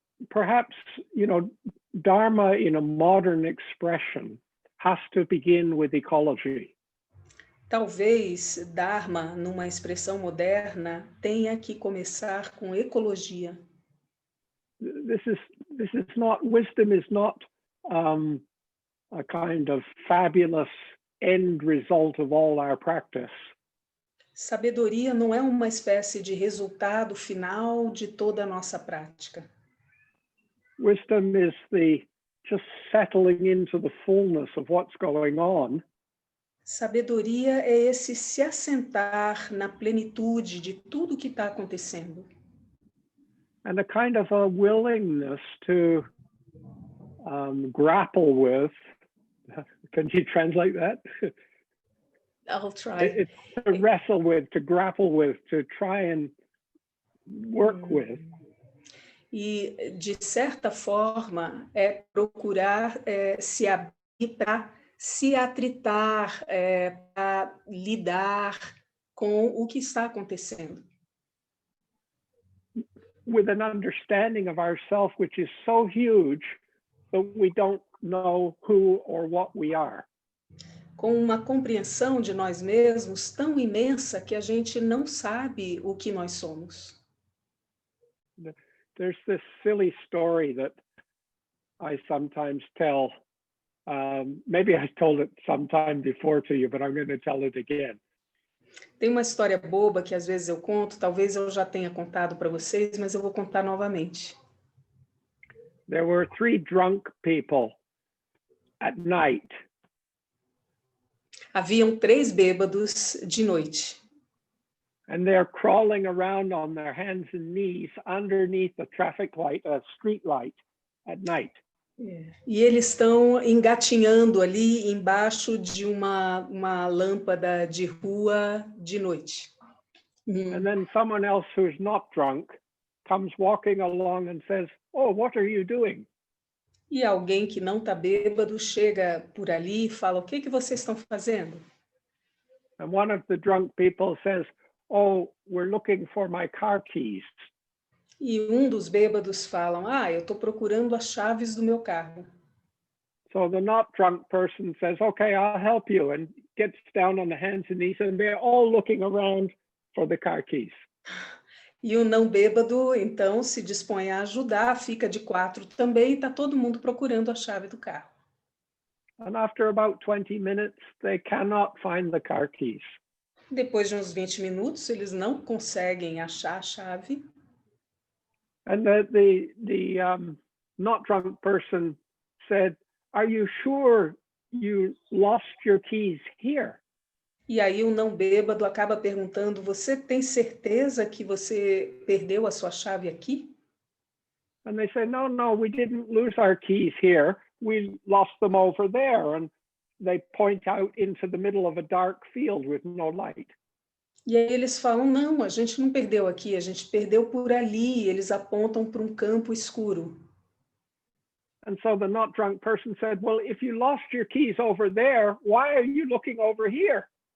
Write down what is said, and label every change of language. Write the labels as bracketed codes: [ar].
[en] Perhaps, Dharma in a modern expression has to begin with ecology. [pt] Talvez Dharma, numa expressão moderna, tenha que começar com ecologia. [en] Wisdom is not a kind of fabulous end result of all our practice. [pt] Sabedoria não é uma espécie de resultado final de toda a nossa prática. [en] Wisdom is just settling into the fullness of what's going on. [pt] Sabedoria é esse se assentar na plenitude de tudo que está acontecendo. [en] And a kind of a willingness to grapple with. Can you translate that? I'll try. It's to wrestle with, to grapple with, to try and work with. [pt] E, de certa forma, é procurar se abrir para se atritar, para lidar com o que está acontecendo. [en] With an understanding of ourself, which is so huge that we don't know who or what we are. [pt] Com uma compreensão de nós mesmos tão imensa que a gente não sabe o que nós somos. [en] There's this silly story that I sometimes tell. Maybe I told it sometime before to you, but I'm going to tell it again. [pt] Tem uma história boba que às vezes eu conto, talvez eu já tenha contado para vocês, mas eu vou contar novamente. [en] There were 3 drunk people at night. [pt] Haviam 3 bêbados de noite. [en] And they're crawling around on their hands and knees underneath a traffic light, a street light at night. [pt] E eles estão engatinhando ali embaixo de uma lâmpada de rua de noite. [en] And then someone else who's not drunk comes walking along and says, "Oh, what are you doing?" [pt] E alguém que não está bêbado chega por ali e fala, o que vocês estão fazendo? [en] And one of the drunk people says, "Oh, we're looking for my car keys." [pt] E um dos bêbados falam, eu estou procurando as chaves do meu carro. [en] So the not drunk person says, "Okay, I'll help you," and gets down on the hands and knees, and they're all looking around for the car keys. [pt] E o não bêbado, então, se dispõe a ajudar, fica de 4 também, e está todo mundo procurando a chave do carro. [en] And after about 20 minutes, they cannot find the car keys. [pt] Depois de uns 20 minutos, eles não conseguem achar a chave. [en] And the not drunk person said, "Are you sure you lost your keys here?" [pt] E aí o não bêbado acaba perguntando, você tem certeza que você perdeu a sua chave aqui? [en] And they say, no, we didn't lose our keys here. We lost them over there. And they point out into the middle of a dark field with no light. [pt] E aí eles falam, não, a gente não perdeu aqui, a gente perdeu por ali. Eles apontam para um campo escuro. [en] And so the not drunk person said, well, if you lost your keys over there, why are you looking over here?